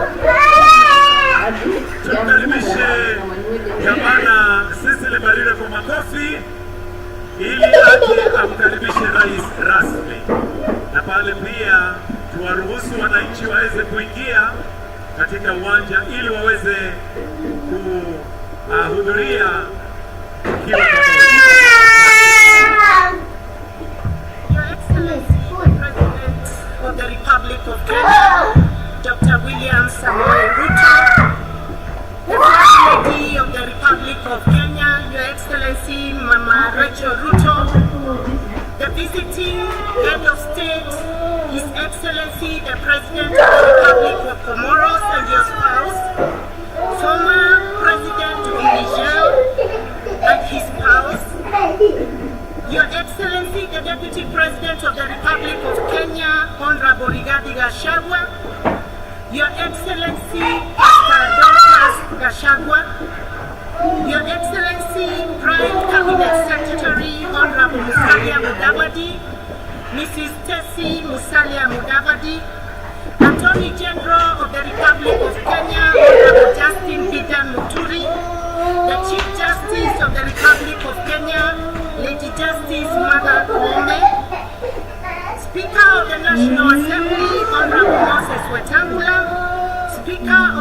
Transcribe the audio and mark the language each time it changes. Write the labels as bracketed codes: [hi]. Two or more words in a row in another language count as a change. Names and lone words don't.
[sw] Tumkaribishe gavana Cecily Mbarire kwa makofi ili aje amkaribishe rais rasmi, na pale pia tuwaruhusu wananchi waweze kuingia katika uwanja ili waweze kuhudhuria tukio pamoja. [en] Your Excellency, President of the Republic of Kenya, Dr. William Samoei Ruto, the First Lady of the Republic of Kenya, Your Excellency Mama Rachel Ruto, the visiting Head of State, His Excellency the President of the Republic of Comoros and your spouse, former President of Niger and his spouse, Your Excellency the Deputy President of the Republic of Kenya, Honorable Rigathi Gachagua, Your Excellency Pastor Dorcas Gachagua, Your Excellency Prime Cabinet Secretary Honorable Musalia Mudavadi, Mrs. Tessie Musalia Mudavadi, Attorney General of the Republic of Kenya Honorable Justin Bidan Muturi, the Chief Justice of the Republic of Kenya Lady Justice Madaraka, Speaker of the National Assembly Honorable Moses Wetangula, Speaker of